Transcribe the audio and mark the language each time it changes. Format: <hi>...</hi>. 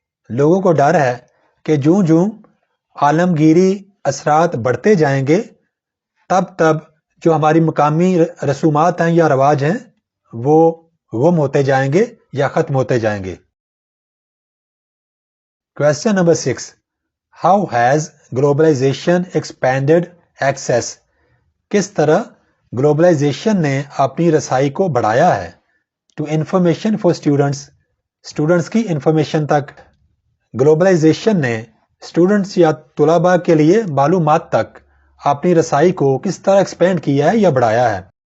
<ur>لوگوں کو ڈر ہے کہ جوں عالمگیری اثرات بڑھتے جائیں گے، تب جو ہماری مقامی رسومات ہیں یا رواج ہیں وہ گم ہوتے جائیں گے یا ختم ہوتے جائیں گے.</ur> <en>Question number 6. How has globalization expanded access?</en> <ur>کس طرح گلوبلائزیشن نے اپنی رسائی کو بڑھایا ہے</ur> <en>to information for students</en> <ur>کی انفارمیشن تک. گلوبلائزیشن نے اسٹوڈنٹس یا طلباء کے لیے معلومات تک اپنی رسائی کو کس طرح ایکسپینڈ کیا ہے یا بڑھایا ہے.</ur>